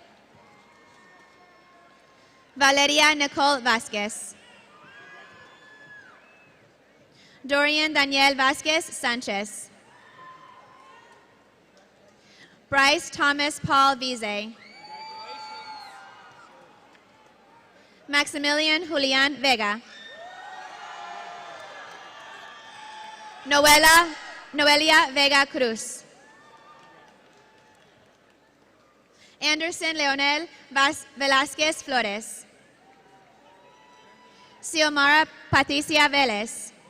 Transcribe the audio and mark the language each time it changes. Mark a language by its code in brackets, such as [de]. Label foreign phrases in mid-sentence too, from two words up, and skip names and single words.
[es] Valeria Nicole Vasquez. Dorian Daniel Vasquez Sanchez. Bryce Thomas Paul Vize. Maximilian Julian Vega. Noelia Vega Cruz. Anderson Leonel Velázquez Flores. Xiomara Patricia Vélez.